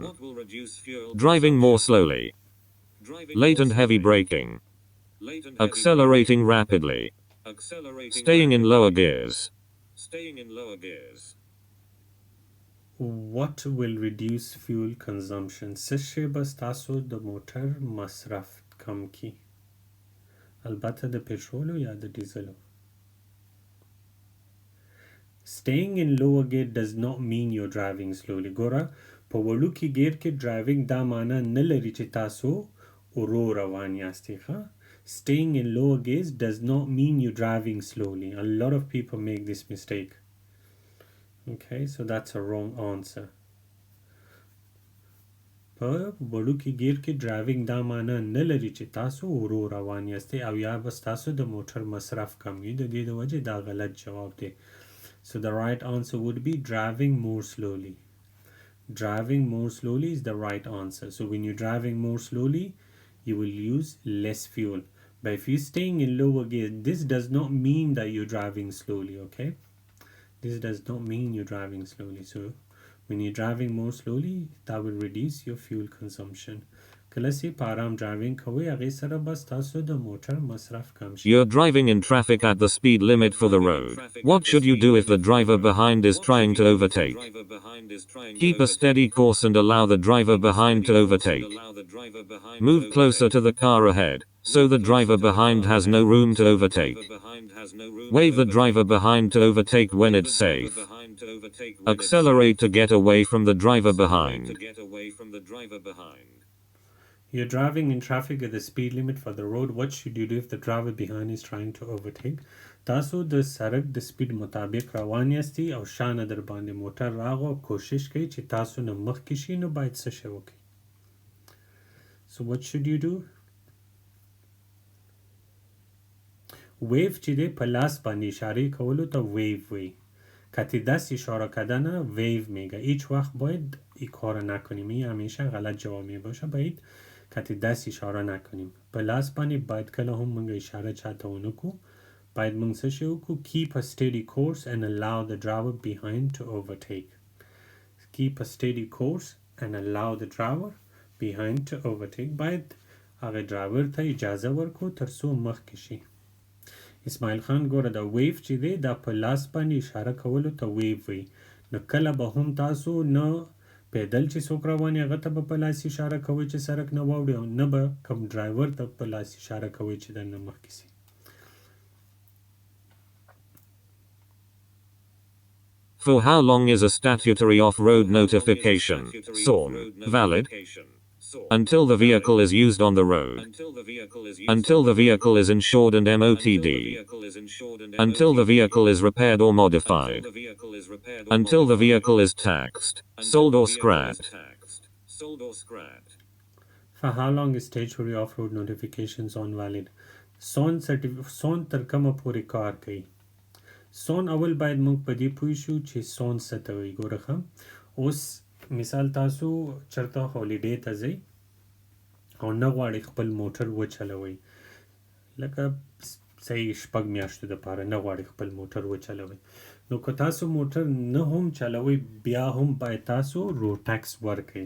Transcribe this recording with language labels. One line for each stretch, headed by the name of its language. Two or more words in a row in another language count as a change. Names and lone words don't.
English: Driving more slowly. Late and heavy braking. Accelerating rapidly. Staying in lower gears. What will reduce fuel consumption?
Pashto: سشي بس تاسو د موټر مصرف کم کی البته د پټرولو یا د ډیزلو.
English: Staying in lower gear does not mean you're driving slowly.
Pashto: ګوره په وړوکي ګیر کې ډرایوینګ دا معنی نه لري چې تاسو ورو روان یاستئ ښه.
English: Staying in lower gears does not mean you're driving slowly. A lot of people make this mistake. Okay, so that's a wrong answer.
Pashto: په وړوکي ګیر کې ډرایوینګ دا معنی نه لري چې تاسو ورو روان یاستئ او یا بس تاسو د موټر مصرف کم وي. د دې د وجې دا غلط جواب دی.
English: So the right answer would be driving more slowly. Driving more slowly is the right answer. So when you're driving more slowly, you will use less fuel. But if you're staying in lower gear, this does not mean that you're driving slowly, okay? This does not mean you're driving slowly. So when you're driving more slowly, that will reduce your fuel consumption.
Pashto: کلسی پارام driving کوي هغه سره بس تاسو د موټر مصرف کم شي.
English: You're driving in traffic at the speed limit for the road. What should you do if the driver behind is trying to overtake? Keep a steady course and allow the driver behind to overtake. Move closer to the car ahead, so the driver behind has no room to overtake. Wave the driver behind to overtake when it's safe. Accelerate to get away from the driver behind. You're driving in traffic at the speed limit for the road. What should you do if the driver behind is trying to overtake?
Pashto: تاسو د سړک د سپیډ مطابق روان یاستئ او شانه در باندې موټر راغو کوشش کوي چې تاسو نه مخکې شي نو باید څه شی وکړئ.
English: So what should you do?
Pashto: ویو چې دی په لاس باندې اشاره کولو ته ویو وی.
Persian: کتی دست اشاره کردن ویو میگه. هیچ وقت باید این کار نکنیم. این همیشه غلط جواب می باشه. باید کتی دست اشاره نکنیم.
Pashto: په لاس باندې باید کله هم موږ اشاره چاته ونکو. باید موږ څه شی وکړو.
English: Keep a steady course and allow the driver behind to overtake. Keep a steady course and allow the driver behind to overtake.
Pashto: باید هغه ډرایور ته اجازه ورکو تر څو مخکې شي. اسماعیل خان ګوره دا ویو چې دی دا په لاس باندې اشاره کولو ته ویو وی. نو کله به هم تاسو نه پیدل چې څوک روان هغه ته به په لاس اشاره کوئ چې سړک نه واوړي او نه به کوم ډرایور ته په لاس اشاره کوئ چې درنه مخکې سي.
English: For how long is a statutory off-road notification (SON) valid? Until the vehicle is used on the road. Until the vehicle is insured and MOTD. Until the vehicle is repaired or modified. Until the vehicle is taxed, sold or scrapped. For how long is statutory off-road notifications on valid?
Pashto: SON تر کومه پورې کار کوي. SON اول باید موږ په دې پوه شو چې SON څه ته وایي. ګوره ښه اوس مثال تاسو چرته هالیډې ته ځئ او نه غواړئ خپل موټر وچلوئ لکه صحیح 6 میاشتو دپاره نه غواړئ خپل موټر وچلوئ نو که تاسو موټر نه هم چلوئ بیا هم باید تاسو
English: road tax
Pashto: ورکړئ.